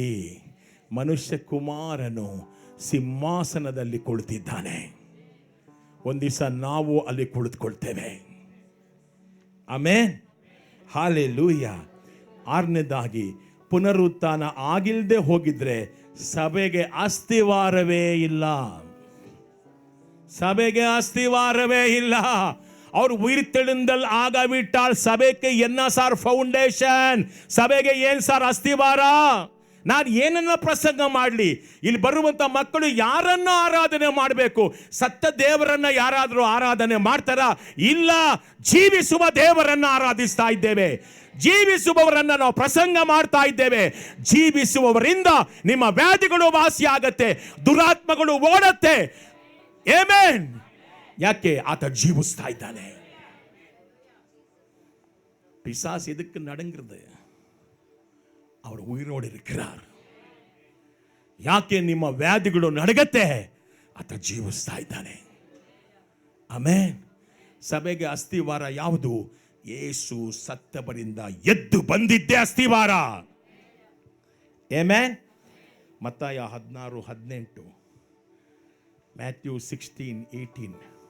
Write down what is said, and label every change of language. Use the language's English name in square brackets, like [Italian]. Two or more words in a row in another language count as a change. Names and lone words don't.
[Kannada] ಮನುಷ್ಯ ಕುಮಾರನು ಸಿಂಹಾಸನದಲ್ಲಿ ಕುಳಿತಿದ್ದಾನೆ. ಒಂದು ದಿವಸ ನಾವು ಅಲ್ಲಿ ಕುಳಿತುಕೊಳ್ತೇವೆ. ಆಮೆನ್. ಹಾಲೆಲೂಯಾ. 6ನೇದಾಗಿ ಪುನರುತ್ಥಾನ ಆಗಿಲ್ಲದೆ ಹೋಗಿದ್ರೆ ಸಭೆಗೆ ಅಸ್ತಿವಾರವೇ ಇಲ್ಲ. [Tamil] சபைக்கு அஸ்திவாரமே இல்ல. அவர் உயிர்த்தெழுந்தல் ஆகவிட்டால் சபைக்கு என்ன சார் ಫೌಂಡೇಶನ್? [Kannada] ಸಭೆಗೆ ಏನು ಸಾರ್ ಅಸ್ತಿವಾರ? ನಾನು ಏನನ್ನ ಪ್ರಸಂಗ ಮಾಡಲಿ? ಇಲ್ಲಿ ಬರುವಂತ ಮಕ್ಕಳು ಯಾರನ್ನ ಆರಾಧನೆ ಮಾಡಬೇಕು? ಸತ್ತ ದೇವರನ್ನ ಯಾರಾದರೂ ಆರಾಧನೆ ಮಾಡ್ತಾರ? ಇಲ್ಲ. ಜೀವಿಸುವ ದೇವರನ್ನ ಆರಾಧಿಸ್ತಾ ಇದ್ದೇವೆ. ಜೀವಿಸುವವರನ್ನ ನಾವು ಪ್ರಸಂಗ ಮಾಡ್ತಾ ಇದ್ದೇವೆ. ಜೀವಿಸುವವರಿಂದ ನಿಮ್ಮ ವ್ಯಾಧಿಗಳು ವಾಸಿ ಆಗತ್ತೆ, ದುರಾತ್ಮಗಳು ಓಡತ್ತೆ. ಆಮೆನ್. ಯಾಕೆ? ಆತ ಜೀವಿಸ್ತಾ ಇದ್ದಾನೆ. [Tamil] பிசாசு எதுக்கு நடங்கிறது? அவர் உயிரோடு இருக்கிறார். [Kannada] ಯಾಕೆ ನಿಮ್ಮ ವ್ಯಾಧಿಗಳು ನಡಗತ್ತೆ? ಆತ ಜೀವಿಸ್ತಾ ಇದ್ದಾನೆ. ಆಮೆನ್. ಸಭೆಗೆ ಅಸ್ತಿವಾರ ಯಾವುದು? ಯೇಸು ಸತ್ತವರಿಂದ ಎದ್ದು ಬಂದಿದ್ದೇ ಅಸ್ತಿವಾರ. ಆಮೆನ್. ಮತ್ತಾಯ 16:18, ಮ್ಯಾಥ್ಯೂ 16:18.